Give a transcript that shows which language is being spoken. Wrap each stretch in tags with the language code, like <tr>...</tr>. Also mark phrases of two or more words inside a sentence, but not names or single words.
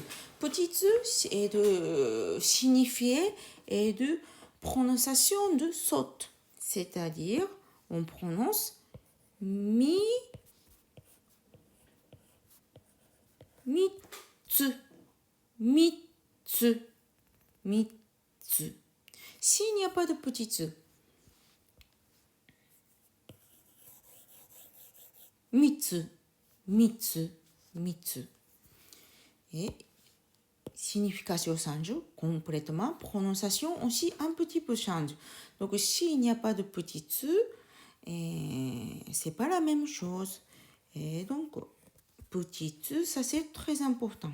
<fr>Petit tsu est de signifier et de prononciation de saute. C'est-à-dire, on prononce mitsu. Mitsu. Mitsu. S'il n'y a pas de petit tsu, mitsu, mitsu, mitsu. Et signification change complètement, prononciation aussi un petit peu change. Donc s'il n'y a pas de petit tsu, c'est pas la même chose. Et donc petit tsu, ça c'est très important.</fr>